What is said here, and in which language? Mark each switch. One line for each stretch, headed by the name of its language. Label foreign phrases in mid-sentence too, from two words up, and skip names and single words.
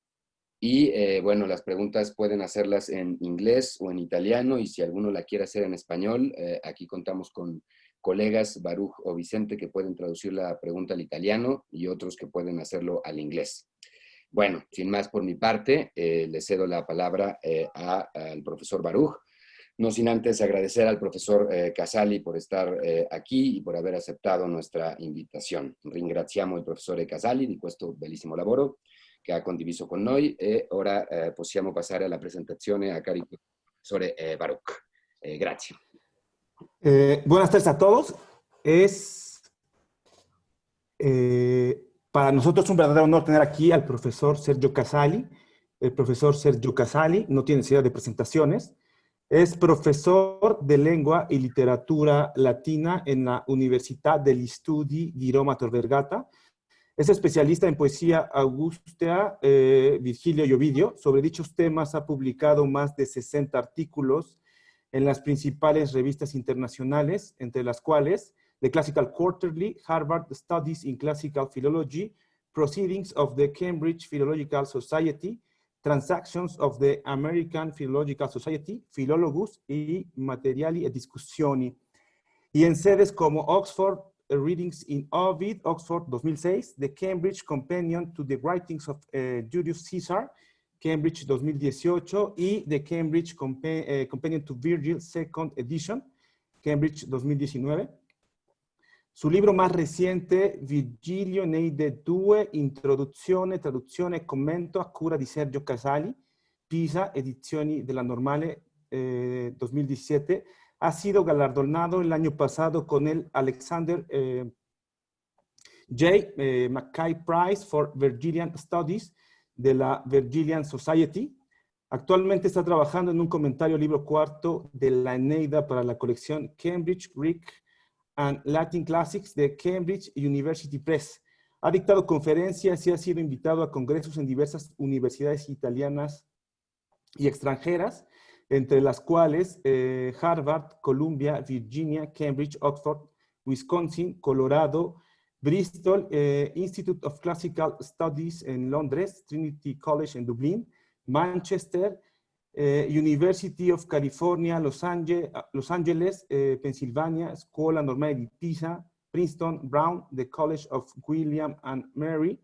Spanish: Y bueno, las preguntas pueden hacerlas en inglés o en italiano, y si alguno la quiere hacer en español, aquí contamos con colegas, Baruch o Vicente, que pueden traducir la pregunta al italiano y otros que pueden hacerlo al inglés. Bueno, sin más por mi parte, le cedo la palabra al profesor Baruch, no sin antes agradecer al profesor Casali por estar aquí y por
Italian: aver accettato
Spanish: nuestra invitazione.
Italian: Ringraziamo il professore Casali di questo bellissimo lavoro che ha condiviso con noi e ora possiamo passare alla presentazione a carico del professore Baruch. Grazie.
Spanish: Buenas tardes a todos. Para nosotros un verdadero honor tener aquí al profesor Sergio Casali. El profesor Sergio Casali no tiene necesidad de presentaciones. Es profesor de lengua y literatura latina en la Università degli Studi di Roma Vergata. Es especialista en poesía augustea, Virgilio y Ovidio. Sobre dichos temas ha publicado más de 60 artículos en las principales revistas internacionales, entre las cuales The Classical Quarterly, Harvard Studies in Classical Philology, Proceedings of the Cambridge Philological Society, Transactions of the American Philological Society, Philologus y Materiali e Discussioni. Y en sedes como Oxford Readings in Ovid, Oxford 2006, The Cambridge Companion to the Writings of Julius Caesar, Cambridge 2018, y The Cambridge Companion to Virgil, Second Edition, Cambridge 2019. Su libro más reciente, Virgilio Neide 2, Introduzione, Traduzione e Commento a cura di Sergio Casali, Pisa, Edizioni della Normale 2017, ha sido galardonado el año pasado con el Alexander J. Mackay Prize for Virgilian Studies de la Virgilian Society. Actualmente está trabajando en un comentario libro cuarto de la Eneida para la colección Cambridge Greek and Latin Classics de Cambridge University Press. Ha dictado conferencias y ha sido invitado a congresos en diversas universidades italianas y extranjeras, entre las cuales Harvard, Columbia, Virginia, Cambridge, Oxford, Wisconsin, Colorado, Bristol, Institute of Classical Studies en Londres, Trinity College en Dublín, Manchester, University of California, Los Angeles, Pennsylvania, Scuola Normale di Pisa, Princeton, Brown, the College of William and Mary.